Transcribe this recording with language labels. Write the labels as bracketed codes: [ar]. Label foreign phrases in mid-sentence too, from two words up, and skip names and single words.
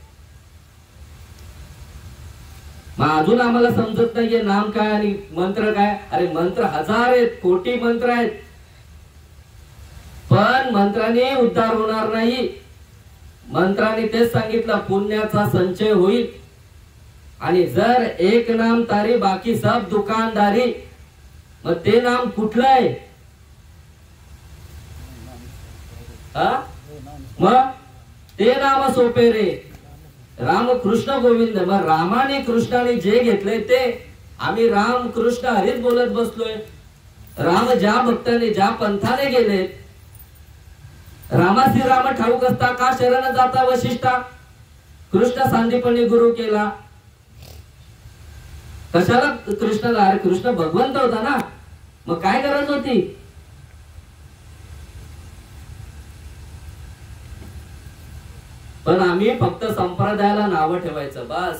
[mr] मग अजून आम्हाला समजत नाहीये नाम काय आणि मंत्र काय. अरे मंत्र हजार आहेत, कोटी मंत्र आहेत, पण मंत्राने उद्धार होणार नाही. मंत्राने तेच सांगितलं पुण्याचा संचय होईल. आणि जर [hi] एक नाम तारी बाकी सब दुकानदारी, [mr] मग ते नाम कुठलं आहे? मग ते नाम सोपे रे, राम कृष्ण गोविंद. मग रामाने कृष्णाने जे घेतले ते आम्ही राम कृष्ण हरीच बोलत बसलोय. राम ज्या भक्ताने ज्या पंथाने गेले, रामासी राम ठाऊक असता का शरण जाता वशिष्ठा. कृष्ण सांदीपणी गुरु केला. कशाला कृष्णाला? अरे कृष्ण भगवंत होता ना, मग काय गरज होती? पण आम्ही फक्त संप्रदायाला नाव ठेवायचं बस.